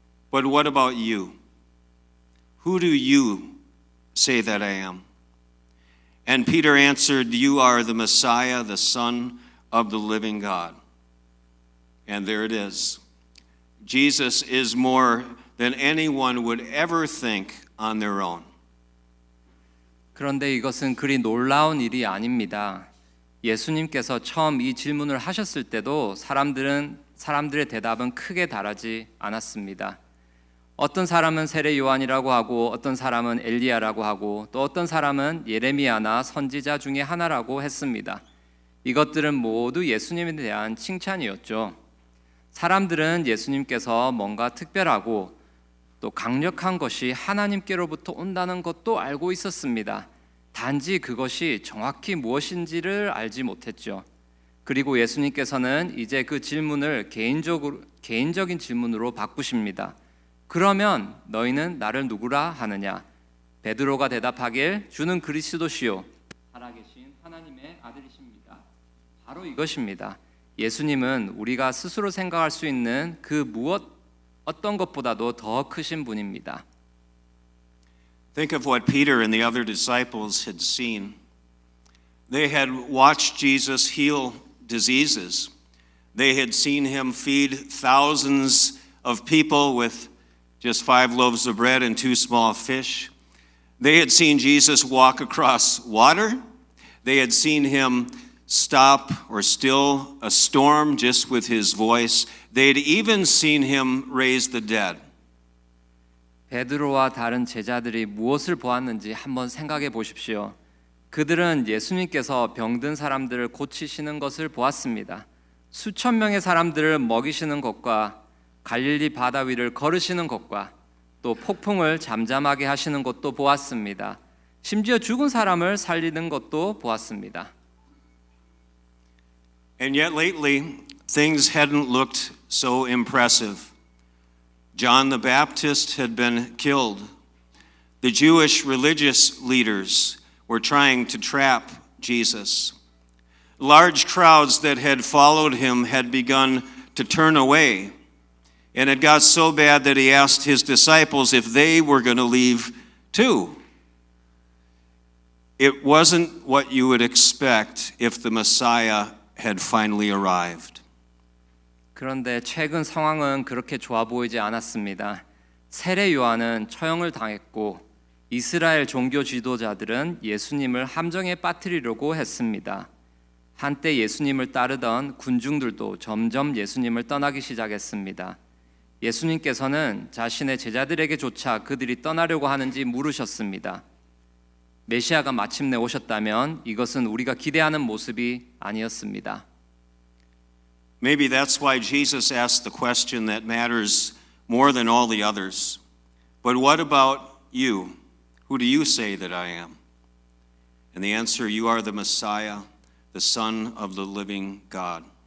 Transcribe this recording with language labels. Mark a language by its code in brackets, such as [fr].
[en] But what about you? Who do you say that I am? And Peter answered, you are the Messiah, the Son of the living God. And there it is. Jesus is more than anyone would ever think on their own. [ko] 그런데 이것은 그리 놀라운 일이 아닙니다. 예수님께서 처음 이 질문을 하셨을 때도 사람들의 대답은 크게 다르지 않았습니다. 어떤 사람은 세례 요한이라고 하고 어떤 사람은 엘리야라고 하고 또 어떤 사람은 예레미야나 선지자 중에 하나라고 했습니다. 이것들은 모두 예수님에 대한 칭찬이었죠. 사람들은 예수님께서 뭔가 특별하고 또 강력한 것이 하나님께로부터 온다는 것도 알고 있었습니다. 단지 그것이 정확히 무엇인지를 알지 못했죠. 그리고 예수님께서는 이제 그 질문을 개인적인 질문으로 바꾸십니다. 그러면 너희는 나를 누구라 하느냐? 베드로가 대답하길 주는 그리스도시요 살아계신 하나님의 아들이십니다. 바로 이것입니다. 예수님은 우리가 스스로 생각할 수 있는 그 어떤 것보다도 더 크신 분입니다. [en] Think of what Peter and the other disciples had seen. They had watched Jesus heal diseases. They had seen him feed thousands of people with just 5 loaves of bread and 2 small fish. They had seen Jesus walk across water. They had seen him stop or still a storm just with his voice. They had even seen him raise the dead. [ko] 베드로와 다른 제자들이 무엇을 보았는지 한번 생각해 보십시오. 그들은 예수님께서 병든 사람들을 고치시는 것을 보았습니다. 수천 명의 사람들을 먹이시는 것과 갈릴리 바다 위를 걸으시는 것과 또 폭풍을 잠잠하게 하시는 것도 보았습니다. 심지어 죽은 사람을 살리는 것도 보았습니다. [en] And yet lately, things hadn't looked so impressive. John the Baptist had been killed. The Jewish religious leaders were trying to trap Jesus. Large crowds that had followed him had begun to turn away. And it got so bad that he asked his disciples if they were going to leave too. It wasn't what you would expect if the Messiah had finally arrived. [ko] 그런데 최근 상황은 그렇게 좋아 보이지 않았습니다. 세례 요한은 처형을 당했고 이스라엘 종교 지도자들은 예수님을 함정에 빠뜨리려고 했습니다. 한때 예수님을 따르던 군중들도 점점 예수님을 떠나기 시작했습니다. 예수님께서는 자신의 제자들에게조차 그들이 떠나려고 하는지 물으셨습니다. 메시아가 마침내 오셨다면 이것은 우리가 기대하는 모습이 아니었습니다. [en] Maybe that's why Jesus asked the question that matters more than all the others. But what about you? Who do you say that I am? And the answer, you are the Messiah, the Son of the living God.